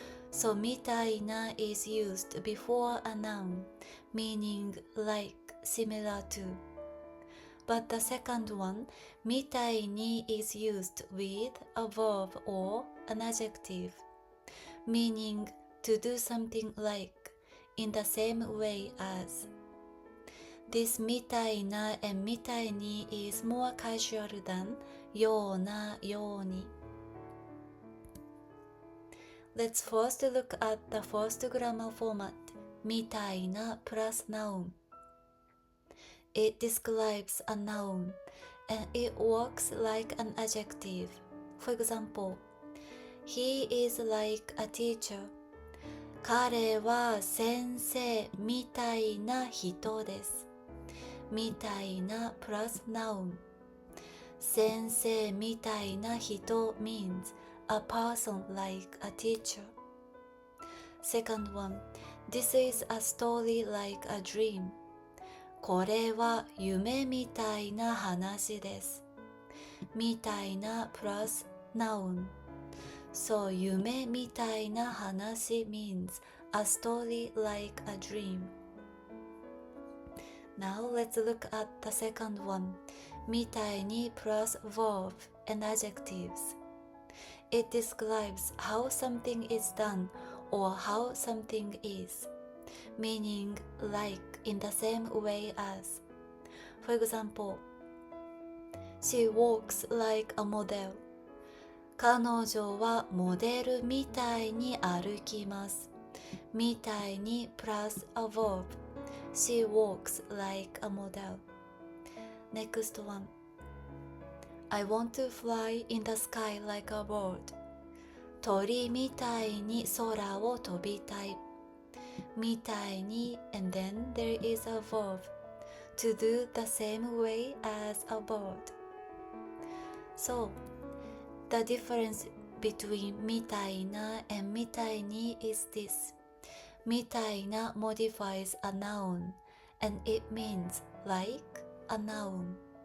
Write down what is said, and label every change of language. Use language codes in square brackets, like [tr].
[en] So みたいな is used before a noun, meaning like, similar to. But the second one, みたいに is used with a verb or an adjective, meaning to do something like, in the same way as. This みたいな and みたいに is more casual than ような、ように。 Let's first look at the first grammar format, みたいな plus noun. It describes a noun, and it works like an adjective. For example, he is like a teacher. [ja] 彼は先生みたいな人です。 [en] みたいな plus noun. [ja] 先生みたいな人 [en] means a person like a teacher. Second one, this is a story like a dream. [ja] これは夢みたいな話です。 [en] みたいな plus noun. So [ja] 夢みたいな話 [en] means a story like a dream. Now let's look at the second one. みたいに plus verb and adjectives. It describes how something is done or how something is, meaning like in the same way as. For example, she walks like a model. [ja] 彼女はモデルみたいに歩きます。 [en] みたいに plus a verb. She walks like a model. Next one. I want to fly in the sky like a bird. [ja] 鳥みたいに空を飛びたい。 [en] みたいに and then there is a verb to do the same way as a bird. So, the difference between みたいな and みたいに is this. みたいな modifies a noun and it means like a noun.